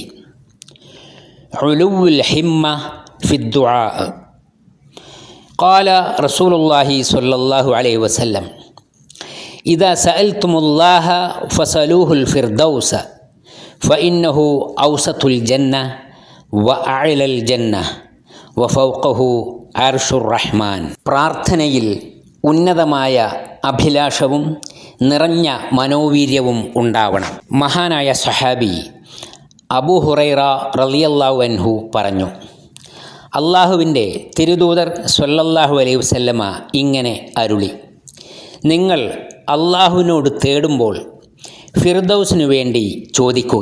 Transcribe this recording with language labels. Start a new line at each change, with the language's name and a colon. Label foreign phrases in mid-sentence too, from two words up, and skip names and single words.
Arabic: علو الهمة في الدعاء. قال رسول الله صلى الله عليه وسلم إذا سألتم الله فسلوه الفردوس فإنه أوسط الجنة وأعلى الجنة وفوقه عرش الرحمن.
Malayalam: പ്രാർത്ഥനയിൽ ഉന്നതമായ അഭിലാഷവും നിറഞ്ഞ മനോവീര്യവും ഉണ്ടാവണം. മഹാനായ സ്വഹാബി അബൂ ഹുറൈറ
Arabic: رضي الله عنه
Malayalam: പറഞ്ഞു, അള്ളാഹുവിൻ്റെ തിരുദൂതർ
Arabic: صلى الله عليه وسلم
Malayalam: ഇങ്ങനെ അരുളി, നിങ്ങൾ അള്ളാഹുവിനോട് തേടുമ്പോൾ ഫിർദൗസിനു വേണ്ടി ചോദിക്കുക.